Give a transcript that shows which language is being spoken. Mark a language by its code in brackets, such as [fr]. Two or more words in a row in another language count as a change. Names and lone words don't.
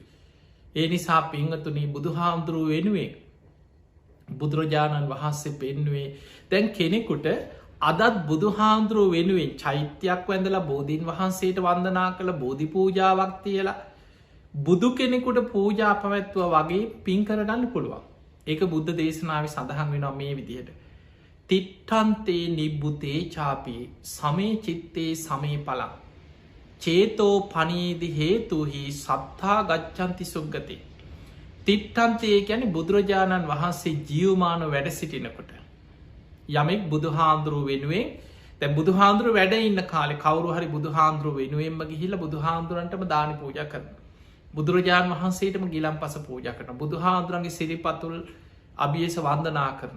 [si] ඒ නිසා පිංහතුනී බුදු හාමුදුරුව වෙනුවෙන් බුදුරජාණන් වහන්සේ පෙන්නුවේ දැන් කෙනෙකුට අදත් බුදු හාමුදුරුව වෙනුවෙන් චෛත්‍යයක් වැඳලා බෝධීන් වහන්සේට වන්දනා කළ බෝධි පූජාවක් තියලා බුදු කෙනෙකුට පූජා පැවැත්තුව වගේ පින් කරගන්න පුළුවන්. ඒක බුද්ධ දේශනාව සඳහන් වෙනවා මේ විදිහට. [pi] තිට්ටන්තේ නිබ්බුතේ චාපී සමේ චිත්තේ සමේ පලක් චේතෝ පනීදි හේතුහි සත්තා ගච්චන්ති සුග්ගතේ. [si] තිට්ටන්තේ ගැන බුදුරජාණන් වහන්සේ ජියවමාන වැඩ සිටිනකොට. යමෙක් බුදුහාන්දුරුව වෙනුවෙන් තැ බුදුහාන්දුරුව වැඩ ඉන්න කාලෙ කවරු හරි බුදුහාන්දුරුව වෙනුවෙන්ම ගිහිල බුදුහාන්දුරන්ටම දාන පූජ කරන. බුදුරජාණන් වහන්සේටම ගිලම් පස පූජ කරන බුදුහාන්දුරන්ගේ සිරිපතුල් අභියස වන්දනා කරන.